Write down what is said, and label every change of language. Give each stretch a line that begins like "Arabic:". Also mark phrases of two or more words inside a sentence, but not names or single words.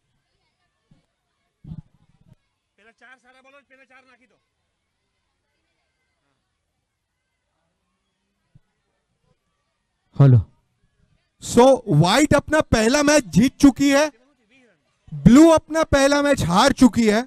Gujarati: પેલા ચાર સારા બોલો પેલા ચાર નાખી દો.
Hindi: हेलो। सो व्हाइट अपना पहला मैच जीत चुकी है, ब्लू अपना पहला मैच हार चुकी है.